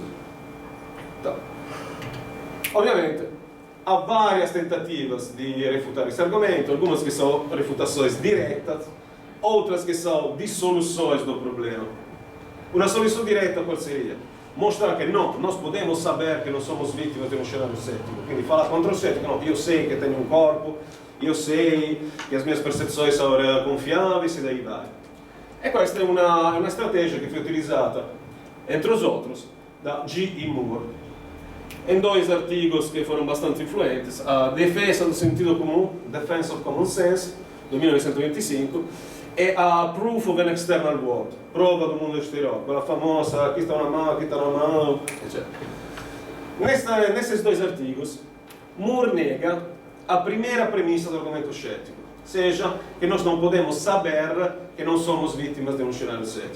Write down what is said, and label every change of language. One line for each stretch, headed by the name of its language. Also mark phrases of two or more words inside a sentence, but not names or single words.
Portuguese: Então, obviamente, há várias tentativas de refutar esse argumento, algumas que são refutações diretas, outras que são dissoluções do problema. Uma solução direta qual seria? Mostrar que não, nós podemos saber que não somos vítimas de um cenário cético. Quindi falar contra o cético, não, eu sei que tenho um corpo, eu sei que as minhas percepções são confiáveis e daí vai.
Italian: E questa è una
Portuguese: estratégia que foi utilizada, entre os outros, da G.E. Moore, em dois artigos que foram bastante influentes, a Defesa do Sentido Comum, Defense of Common Sense, do 1925, e a Proof of an External World, prova do mundo exterior,
Italian: quella famosa,
Portuguese: aqui está uma mão, etc. Nesses dois artigos, Moore nega a primeira premissa do argumento cético, seja que nós não podemos saber que não somos vítimas de um cenário cético.